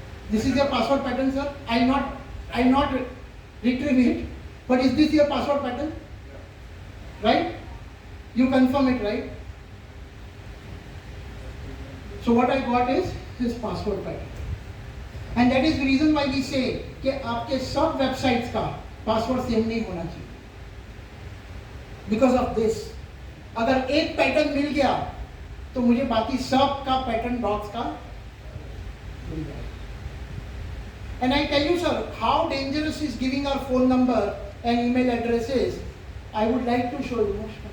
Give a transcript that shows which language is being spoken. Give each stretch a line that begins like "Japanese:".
English: This is your password pattern, sir. I not retrieve it, but is this your password pattern? Right? You confirm it, right? So what I got is his password pattern. And that is the reason why we say
Hindi: कि आपके सब websites का password same नहीं होना चाहिए.
English: Because of this.
Hindi: अगर एक pattern मिल गया तो मुझे बाकी सब का पैटर्न डॉक्स का मिल जाएगा.
English: And I tell you, sir, how dangerous is giving our phone number and email addresses. I would like to show you.